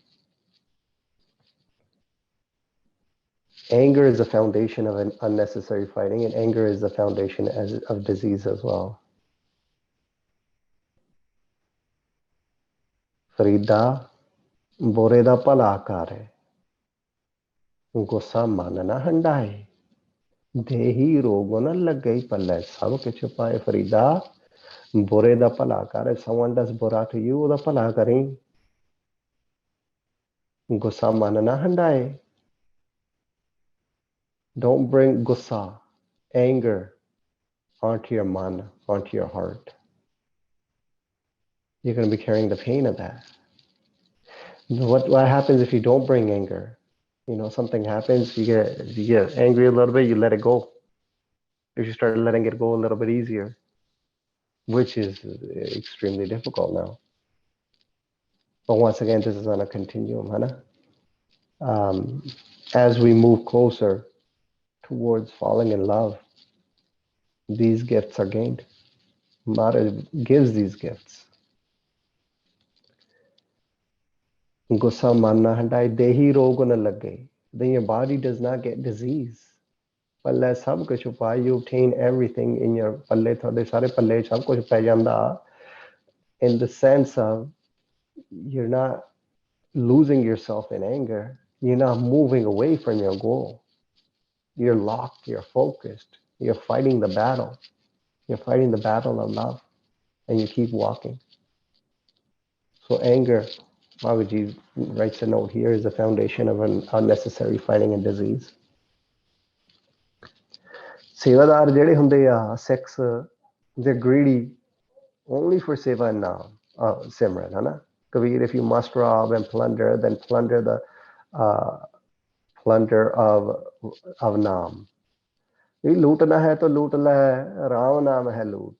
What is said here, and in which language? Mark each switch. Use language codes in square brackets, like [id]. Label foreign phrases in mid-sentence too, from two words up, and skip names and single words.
[en] Anger is the foundation of an unnecessary fighting, and anger is the foundation of disease as well. [pa] ਫਰੀਦਾ, ਬੁਰੇ ਦਾ ਭਲਾ ਕਰੇ, ਗੁੱਸਾ ਮਨਾਣਾ ਹੰਢਾਈ, ਦੇਹੀ ਰੋਗੋਣਾ ਲਗਈ ਪੱਲੇ, ਸਭ ਕੇ ਚੁਪਾਏ ਫਰੀਦਾ, ਬੁਰੇ ਦਾ ਭਲਾ ਕਰੇ. [en] Someone does bora to you, [pa] ਦਾ ਭਲਾ ਕਰੇ। ਗੁੱਸਾ ਮਨਾਣਾ ਹੰਢਾਈ. [en] Don't bring gussa, anger, onto your man, onto your heart. You're going to be carrying the pain of that. What happens if you don't bring anger? You know, something happens, you get angry a little bit, you let it go. If you start letting it go a little bit easier, which is extremely difficult now. But once again, this is on a continuum, Hannah. As we move closer towards falling in love, these gifts are gained. Mara gives these gifts. [pa] ਗੁੱਸਾ ਮੰਨਾ ਹੰਢਾਈ ਦੇਹੀ ਰੋਗਨਾ ਲਗੇ. [en] Then your body does not get disease. [pa] ਪੱਲੇ ਸਭ ਕੁਝ ਉਪਾਏ, [en] you obtain everything in your palle, [pa] ਥੋਡੇ ਸਾਰੇ ਪੱਲੇ ਸਭ ਕੁਝ ਪੈ ਜਾਂਦਾ, [en] in the sense of you're not losing yourself in anger, you're not moving away from your goal. You're locked, you're focused, you're fighting the battle. You're fighting the battle of love, and you keep walking. So anger, Babaji writes a note here, is the foundation of an unnecessary fighting and disease. [pa] Sevadar ਜਿਹੜੇ ਹੁੰਦੇ ਆ, Sikhs, [en] they're greedy only for seva and naam, simran, [pa] ਹੈ ਨਾ? [en] Kabir, if you must rob and plunder, then plunder the plunder of naam. [hi] If लूटना है तो लूट ले, राम नाम है लूट.